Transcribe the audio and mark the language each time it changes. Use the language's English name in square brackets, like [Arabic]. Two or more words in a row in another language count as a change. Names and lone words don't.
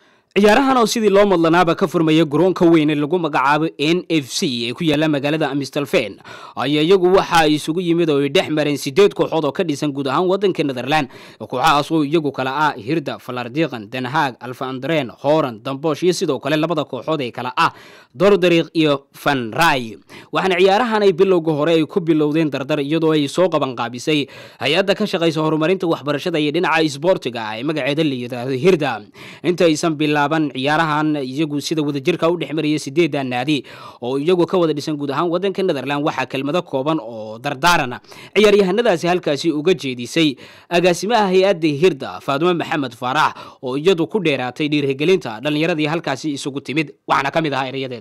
[Somali] ciyaarahan oo sidii loo madlanaaba ka furmaya garoonka weyn ee lagu magacaabo NFC ee ku yaala magaalada Amstelveen ayaa iyagu waxa ay isugu yimid oo ay dhex mareen 8 kooxood oo ka dhisan guud ahaan wadanka Netherland kooxahaas oo iyagu kala ah Hirda, Vlaardingen, Den Haag, Alphen aan Rijn, Hoorn, Den Bosch iyo sidoo kale labada kooxood ee kala ah Dordrecht iyo Van Rij waxaana ciyaarahan ay bilowga hore ay ku bilowdeen dardar iyadoo ay soo qaban qaabisay hay'adda ka shaqeysa horumarinta waxbarashada iyo dhinaca isboortiga ee magaceeda la yiraahdo Hirda inta aysan ciyaarahan iyagu sida wadajirka u dhexmariyay 8 naadi oo iyagu ka wada dhisan guud ahaan wadanka Netherland waxa kelmado kooban oo dardaarana ciyaaryahanadaasi halkaasi uga jeedisay agaasimaha hay'adda Hirda Faaduma Maxamed Faarax oo iyadu ku dheeraatay dhiirigelinta dhalinyaradii halkaasi isugu timid waxaana kamid ahaa erayadeeda